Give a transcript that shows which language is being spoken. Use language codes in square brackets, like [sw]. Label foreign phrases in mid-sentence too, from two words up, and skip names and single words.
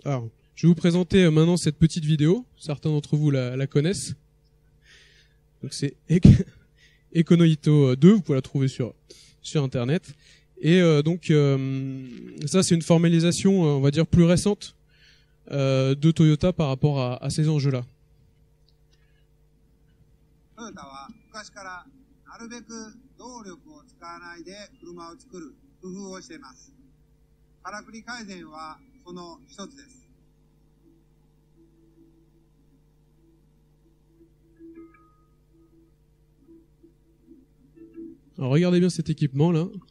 [fr] Alors, je vais vous présenter maintenant cette petite vidéo. Certains d'entre vous la connaissent. Donc c'est Econoito 2, vous pouvez la trouver sur internet. Et donc ça c'est une formalisation, on va dire, plus récente de Toyota par rapport à ces enjeux-là. [ja] トヨタは昔からなるべく動力を使わないで車を作る工夫をしています。からくり改善はその一つです。 [fr] Alors regardez bien cet équipement là.